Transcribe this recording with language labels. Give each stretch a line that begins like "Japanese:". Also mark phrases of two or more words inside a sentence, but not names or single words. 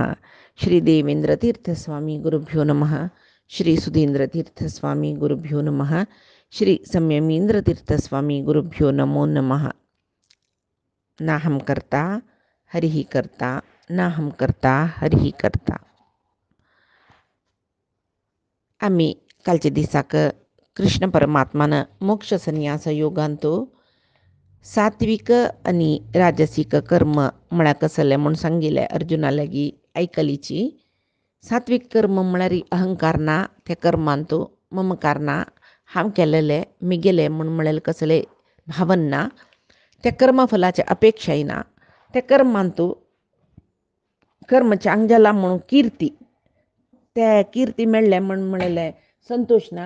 Sanskrit: श्री देवेंद्रतीर्थस्वामी गुरुभ्यो नमः। श्री सुधींद्रतीर्थस्वामी गुरुभ्यो नमः। श्री संयमींद्रतीर्थस्वामी गुरुभ्यो नमो नमः। नाहं कर्ता हरिः कर्ता, नाहं कर्ता हरिः कर्ता.
Konkani: आम्ही कालच्या दिसाक कृष्ण परमात्मानं मोक्ष संन्यास योगांतो सात्विक आणि राजसिक कर्म म्हळ्यार कसले म्हूण सांगिल्लें अर्जुना लागीं आयकलीची. सात्विक कर्म म्हळ्यार अहंकार ना त्या कर्मांतू, ममकार ना, हांव केलेले मिगेले म्हूण म्हळ्यार कसले भावन ना, त्या कर्मफलाचे अपेक्षाय ना, त्या कर्मांतू कर्म चांग जाला म्हणून कीर्ती, त्या कीर्ती मेळ्ळे म्हण म्हळेले संतोष ना.